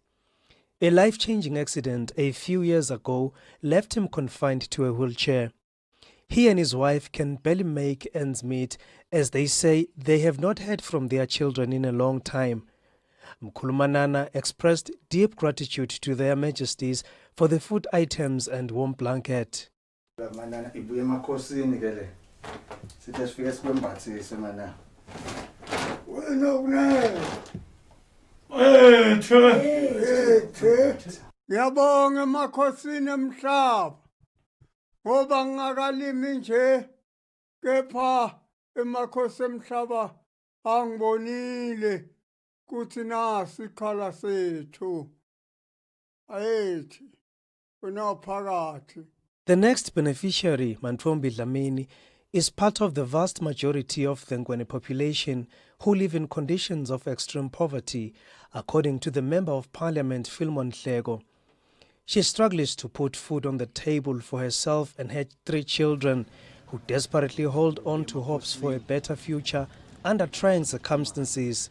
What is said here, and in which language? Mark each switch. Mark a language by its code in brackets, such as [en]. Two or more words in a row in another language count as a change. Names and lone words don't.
[en] A life-changing accident a few years ago left him confined to a wheelchair. He and his wife can barely make ends meet, as they say they have not heard from their children in a long time. Mkhulumanana expressed deep gratitude to their majesties for the food items and warm blanket. [ss] Ngiyabonga emakhosini emhlaba ngoba ngingakalimi nje kepha emakhosi emhlaba angibonile kuthi nasi ikhala sethu ayethi unaphakathi. [en] The next beneficiary, Mantfombi Dlamini, is part of the vast majority of the Ngwene population who live in conditions of extreme poverty, according to the Member of Parliament, Philemon Hlego. She struggles to put food on the table for herself and her 3 children, who desperately hold on to hopes for a better future under trying circumstances.